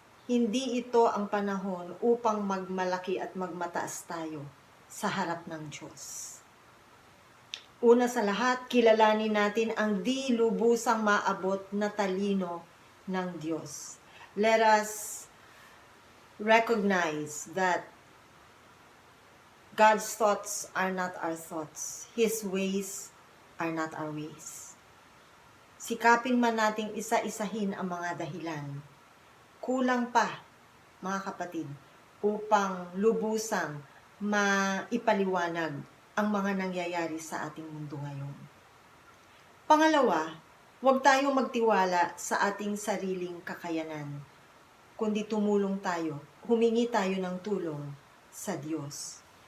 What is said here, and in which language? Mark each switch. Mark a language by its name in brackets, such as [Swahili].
[Filipino] Hindi ito ang panahon upang magmalaki at magmataas tayo sa harap ng Diyos. Una sa lahat, kilalanin natin ang di lubusang maabot na talino ng Diyos. [English] Let us recognize that God's thoughts are not our thoughts. His ways are not our ways. [Filipino] Sikapin man nating isa-isahin ang mga dahilan. Kulang pa, mga kapatid, upang lubusang maipaliwanag ang mga nangyayari sa ating mundo ngayon. Pangalawa, huwag tayong magtiwala sa ating sariling kakayanan, kundi tumulong tayo, humingi tayo ng tulong sa Diyos.